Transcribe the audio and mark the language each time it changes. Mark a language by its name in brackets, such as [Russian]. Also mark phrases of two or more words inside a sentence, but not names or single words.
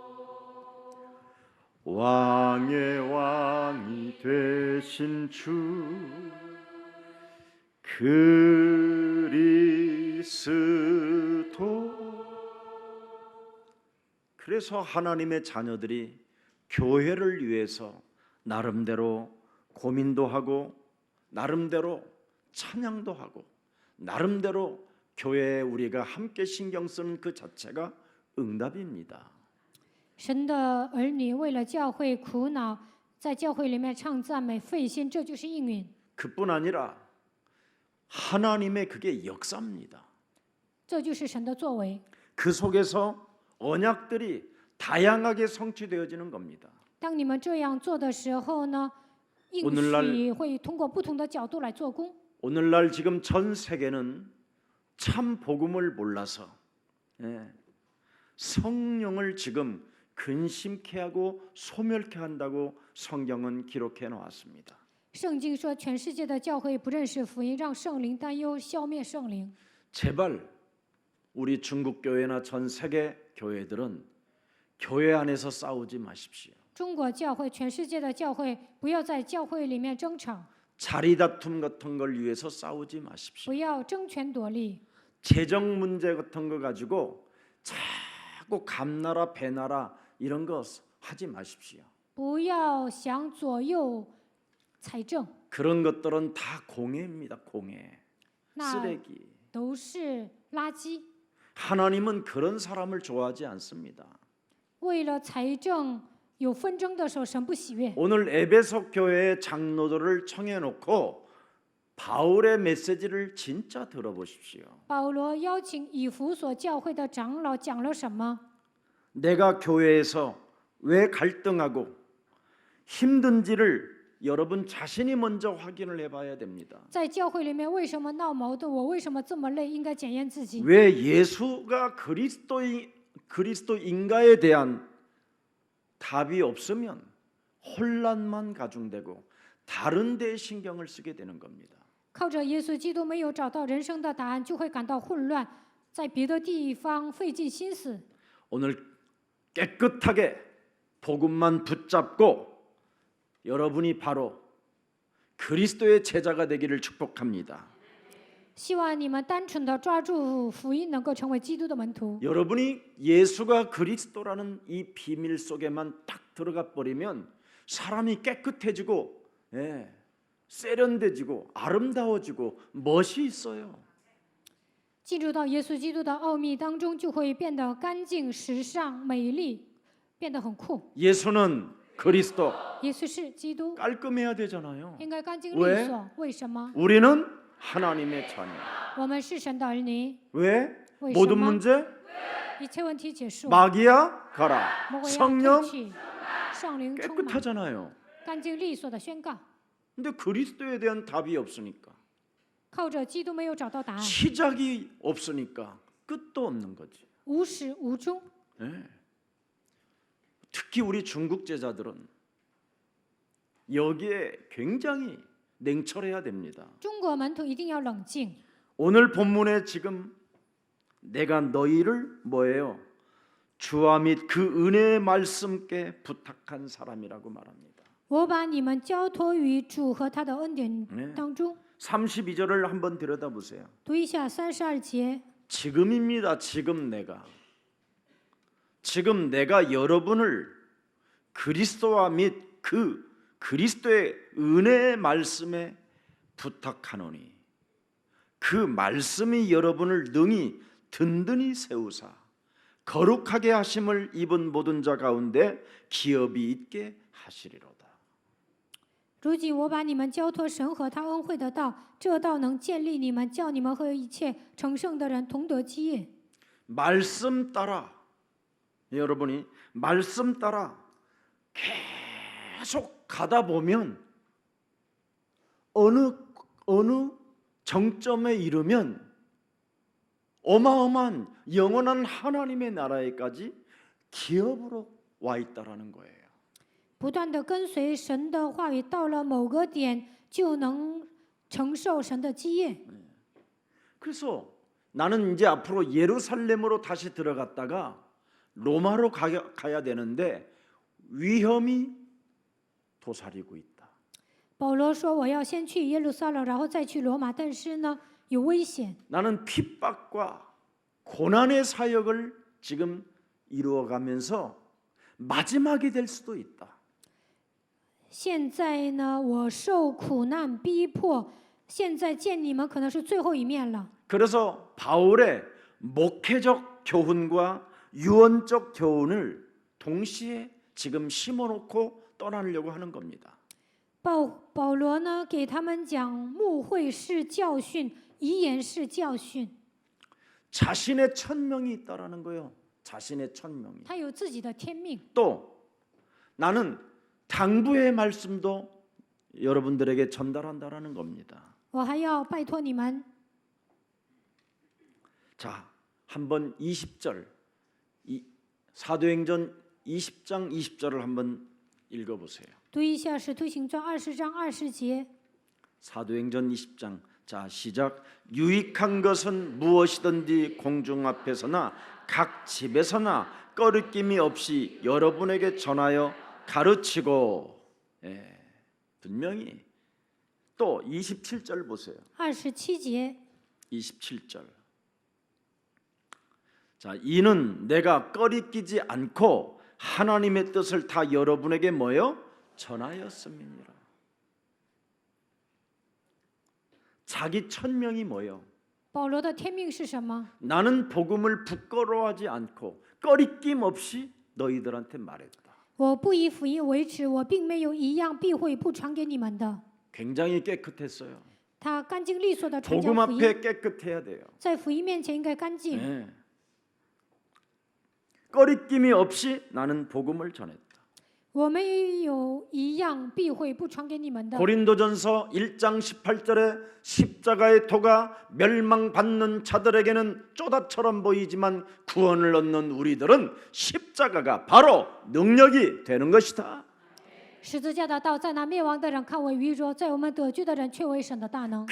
[Korean] 왕의 왕이 되신 주 그리스도 그래서 하나님의 자녀들이 교회를 위해서 나름대로 고민도 하고 나름대로 찬양도 하고 나름대로 교회에 우리가 함께 신경 쓰는 그 자체가 응답입니다. [Chinese] 神的儿女为了教会苦恼，在教会里面唱赞美、费心，这就是应允。 [Korean] 그뿐 아니라 하나님의 그게 역사입니다. [Chinese] 这就是神的作为。 [Korean] 그 속에서 언약들이 다양하게 성취되어지는 겁니다. [Chinese] 当你们这样做的时候呢，应 [Korean] 오늘날 [Chinese] 许会通过不同的角度来做工。 [Korean] 오늘날 지금 전 세계는 참 복음을 몰라서 성령을 지금 근심케 하고 소멸케 한다고 성경은 기록해 놓았습니다. [Chinese] 圣经说，全世界的教会不认识福音，让圣灵担忧，消灭圣灵。 [Korean] 제발 우리 중국 교회나 전 세계 교회들은 교회 안에서 싸우지 마십시오. [Chinese] 中国教会、全世界的教会，不要在教会里面争吵。 [Korean] 자리 다툼 같은 걸 위해서 싸우지 마십시오. [Chinese] 不要争权夺利， [Korean] 재정 문제 같은 거 가지고 자꾸 감나라 배나라 이런 거 하지 마십시오. [Chinese] 不要想左右财政， [Korean] 그런 것들은 다 공해입니다. 공해. [Chinese] 那 [Korean] 쓰레기. [Chinese] 都是垃圾。 [Korean] 하나님은 그런 사람을 좋아하지 않습니다. [Chinese] 为了财政有纷争的时候，神不喜悦。 [Korean] 오늘 에베소 교회의 장로들을 청해놓고 바울의 메시지를 진짜 들어보십시오. [Chinese] 保罗邀请以弗所教会的长老讲了什么？ [Korean] 내가 교회에서 왜 갈등하고 힘든지를 여러분 자신이 먼저 확인을 해봐야 됩니다. [Chinese] 在教会里面为什么闹矛盾？我为什么这么累？应该检验自己。 [Korean] 왜 예수가 그리스도인가에 대한 답이 없으면 혼란만 가중되고 다른 데에 신경을 쓰게 되는 겁니다. [Chinese] 靠着耶稣基督没有找到人生的答案，就会感到混乱，在别的地方费尽心思。 [Korean] 오늘 깨끗하게 복음만 붙잡고 여러분이 바로 그리스도의 제자가 되기를 축복합니다. [Chinese] 希望你们单纯的抓住福音，能够成为基督的门徒。 [Korean] 여러분이 예수가 그리스도라는 이 비밀 속에만 딱 들어가 버리면 사람이 깨끗해지고 세련돼지고 아름다워지고 멋이 있어요. [Chinese] 进入到耶稣基督的奥秘当中，就会变得干净、时尚、美丽，变得很酷。 [Korean] 예수는 그리스도 [Chinese] 耶稣是基督， [Korean] 깔끔해야 되잖아요. [Chinese] 应该干净 [Korean] 왜 [Chinese] 利索。为什么？ [Korean] 우리는 하나님의 자녀. [Chinese] 我们是神的儿女。 [Korean] 왜? [Chinese] 为什 [Korean] 모든 [Chinese] 么？ [Korean] 문제 [Chinese] 一切问题结束。 [Korean] 마귀야 가라. [Chinese] 魔鬼要 [Korean] 성령 [Chinese] 退去，圣灵充满， [Korean] 깨끗하잖아요. [Chinese] 干净利索的宣告。 [Korean] 근데 그리스도에 대한 답이 없으니까 [Chinese] 靠着基督没有找到答案， [Korean] 시작이 없으니까 끝도 없는 거지. [Chinese] 无始无终。 [Korean] 네. 특히 우리 중국 제자들은 여기에 굉장히 냉철해야 됩니다. [Chinese] 中国门徒一定要冷静。 [Korean] 오늘 본문에 지금 내가 너희를 뭐예요? 주와 및 그 은혜의 말씀께 부탁한 사람이라고 말합니다. [Chinese] 我把你们交托于主和他的恩典当中。 [Korean] 32절을 한번 들여다보세요. [Chinese] 读一下32节。 [Korean] 지금입니다. 지금 내가 여러분을 그리스도와 및 그 그리스도의 은혜의 말씀에 부탁하노니 그 말씀이 여러분을 능히 든든히 세우사 거룩하게 하심을 입은 모든 자 가운데 기업이 있게 하시리로다. [Chinese] 如今我把你们交托神和他恩惠的道，这道能建立你们，叫你们和一切成圣的人同得基业。 [Korean] 말씀 따라 여러분이 말씀 따라 계속 가다 보면 어느 정점에 이르면 어마어마한 영원한 하나님의 나라에까지 기업으로 와 있다라는 거예요. [Chinese] 不断的跟随神的话语，到了某个点就能承受神的基业。 [Korean] 그래서 나는 이제 앞으로 예루살렘으로 다시 들어갔다가 로마로 가야 되는데 위험이 도사리고 있다. [Chinese] 保罗说：“我要先去耶路撒冷，然后再去罗马，但是呢，有危险。 [Korean] 나는 핍박과 고난의 사역을 지금 이루어가면서 마지막이 될 수도 있다. [Chinese] 现在呢，我受苦难逼迫，现在见你们可能是最后一面了。 [Korean] 그래서 바울의 목회적 교훈과 유언적 교훈을 동시에 지금 심어놓고 떠나려고 하는 겁니다. [Chinese] 保罗呢，给他们讲牧会式教训，遗言式教训。 [Korean] 자신의 천명이 있다라는 거예요. 자신의 천명이. [Chinese] 他有自己的天命。 [Korean] 또 나는 당부의 말씀도 여러분들에게 전달한다라는 겁니다. [Chinese] 我还要拜托你们。 [Korean] 자, 한번 20절 사도행전 20장 20절을 한번 읽어보세요. [Chinese] 读一下《使徒行传》20章20节。 [Korean] 사도행전 20장 자 시작. 유익한 것은 무엇이든지 공중 앞에서나 각 집에서나 꺼리낌이 없이 여러분에게 전하여 가르치고 분명히 또 27절 보세요. [Chinese] 27节， [Korean] 27절. 자, 이는 내가 꺼리끼지 않고 하나님의 뜻을 다 여러분에게 뭐요? 전하였음이니라. 자기 천명이 뭐요? [Chinese] 保罗的天命是什么？ [Korean] 나는 복음을 부끄러워하지 않고 꺼리낌 없이 너희들한테 말했다. [Chinese] 我不以福音为耻，我并没有一样避讳不传给你们的。 [Korean] 굉장히 깨끗했어요. [Chinese] 他干净利索的传 [Korean] 복음 [Chinese] 讲福音， [Korean] 앞에 깨끗해야 돼요. [Chinese] 在福音面前应该干净。 [Korean] 네. 꺼리낌이 없이 나는 복음을 전했다. [Chinese] 我没有一样避讳不传给你们的。 [Korean] 고린도전서 1장 18절에 십자가의 도가 멸망받는 자들에게는 쪼다처럼 보이지만 구원을 얻는 우리들은 십자가가 바로 능력이 되는 것이다. [Chinese] 十字架的道在那灭亡的人看为愚拙，在我们得救的人却为神的大能。